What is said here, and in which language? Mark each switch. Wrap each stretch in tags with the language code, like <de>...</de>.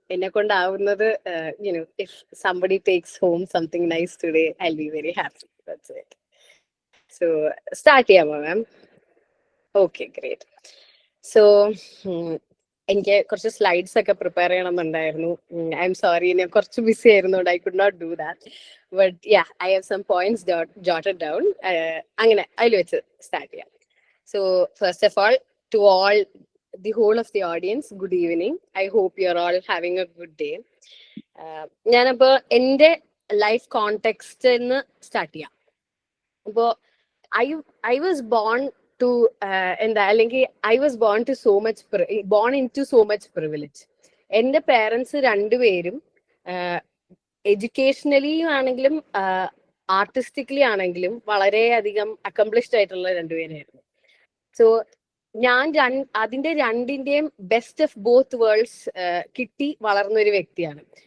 <ml>എന്നെ കൊണ്ടാവുന്നത്</ml> <en>if somebody takes home something nice today, I'll be very happy. That's it.</en> <ml>So start ചെയ്യാമോ മാം? Okay, great. So എനിക്ക് കുറച്ച് slides ഒക്കെ prepare ചെയ്യണമെന്നുണ്ടായിരുന്നു.</ml> <en>I'm sorry,</en> <ml>ഞാൻ കുറച്ച് BC ആയിരുന്നോണ്ട്</ml> <en>I could not do that. But yeah, I have some points jotted down.</en> <ml>അങ്ങനെ അതിൽ വെച്ച് start ചെയ്യാം.</ml> <en>So first of all, to all the whole of the audience, good evening. I hope you're all having a good day.</en> <ml>ഞാനപ്പോ എൻ്റെ life context start ചെയ്യാം.</ml> <en>അപ്പോ I was born to അല്ലെങ്കിൽ I was born into so much privilege.</en> <ml>എൻ്റെ parents രണ്ടുപേരും educationally ആണെങ്കിലും artistically ആണെങ്കിലും വളരെയധികം അക്കംപ്ലിഷ്ഡ് ആയിട്ടുള്ള രണ്ടുപേരായിരുന്നു. സോ ഞാൻ അതിന്റെ രണ്ടിന്റെയും</ml> <en>best of both worlds</en> <ml>കിട്ടി വളർന്ന ഒരു വ്യക്തിയാണ്.</ml>